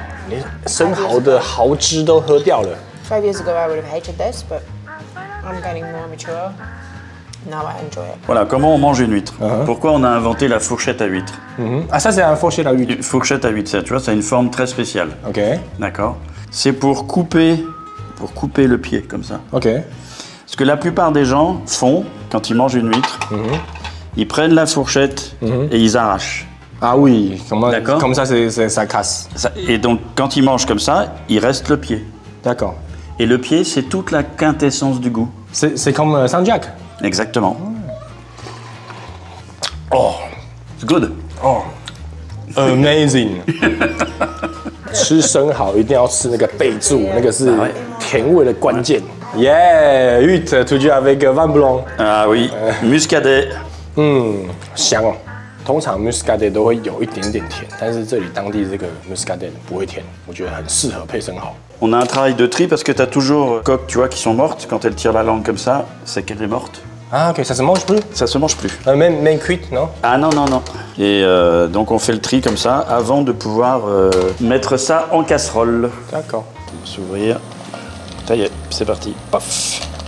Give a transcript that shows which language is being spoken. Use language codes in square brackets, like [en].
[zh] 连生蚝的蚝汁都喝掉了。 [en] 5 years ago I would have hated this, but I'm getting more mature. Now I enjoy it. [fr] Voilà, comment on mange une huître. Pourquoi on a inventé la fourchette à huître? Ah, ça, c'est un fourchette à huître. Une fourchette à huître, ça, tu vois, ça a une forme très spéciale. OK. D'accord? C'est pour couper le pied, comme ça. OK. Ce que la plupart des gens font quand ils mangent une huître, ils prennent la fourchette et ils arrachent. Ah oui, D'accord. comme ça, ça casse. Et donc, quand ils mangent comme ça, il reste le pied. D'accord. Et le pied, c'est toute la quintessence du goût. C'est comme Saint-Jacques. Exactement. Oh, [en] It's good. oh, amazing！ [zh] 吃生蚝一定要吃那个备注，那个是甜味的关键。 [fr] Yeah, huître toujours avec vin blanc。 Ah oui, muscadet. [zh] 香哦。通常 muscadet 都会有一点点甜，但是这里当地这个 muscadet 不会甜，我觉得很适合配生蚝。 [fr] On a un travail de tri parce que tu as toujours coques, tu vois, qui sont mortes. Quand elles tirent la langue comme ça, c'est qu'elle est morte. Ah ok, ça se mange plus? Ça se mange plus. Même cuite, non? Ah non, non, non. Et donc on fait le tri comme ça avant de pouvoir mettre ça en casserole. D'accord. On va s'ouvrir. Ça y est, c'est parti. Paf.